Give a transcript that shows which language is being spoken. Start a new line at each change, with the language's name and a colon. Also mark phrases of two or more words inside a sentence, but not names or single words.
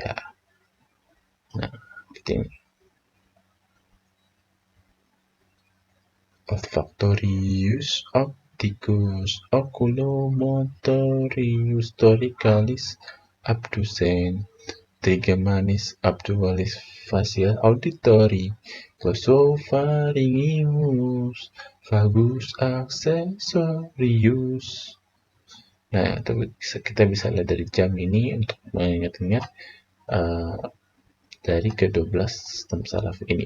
Indonesian: Nah, seperti ini.
Latin: Olfactorius, opticus, oculomotorius, toricalis, abducens, trigeminus, abdualis,
English: facial, auditory,
Latin: glossopharyngeus, vagus accessorius.
Indonesian: Nah, itu kita bisa lihat dari jam ini untuk mengingat-ingat dari ke-12 sistem saraf ini.